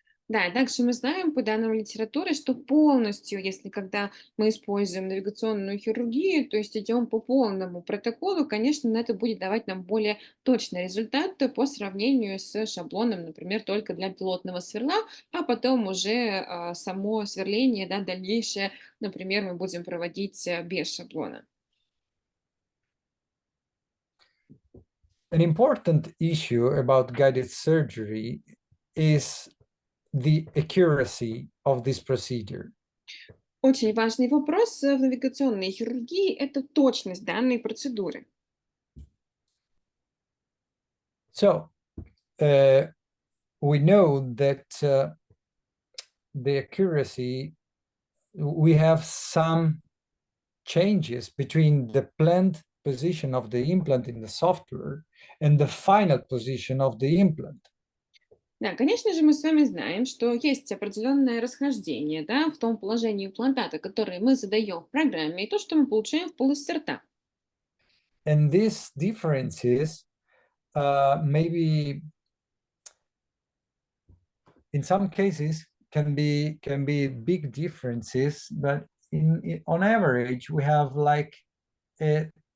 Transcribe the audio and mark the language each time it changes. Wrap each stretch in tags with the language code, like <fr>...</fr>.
<ru>Да, и также мы знаем по данным литературы, что полностью, если когда мы используем навигационную хирургию, то есть идем по полному протоколу, конечно, это будет давать нам более точный результат по сравнению с шаблоном, например, только для пилотного сверла, а потом уже само сверление, да, дальнейшее, например, мы будем проводить без шаблона.</ru> <en>An important issue about guided surgery is the accuracy of this procedure.</en> <ru>Очень важный вопрос в навигационной хирургии– это точность данной процедуры.</ru> <en>So we know that the accuracy, we have some changes between the planned position of the implant in the software and the final position of the implant.</en> <ru>Да, конечно же, мы с вами знаем, что есть определенное расхождение, да, в том положении имплантата, которое мы задаем в программе, и то, что мы получаем в полости рта.</ru> <en>And these differences maybe in some cases can be big differences, but on average we have like 3-4</en>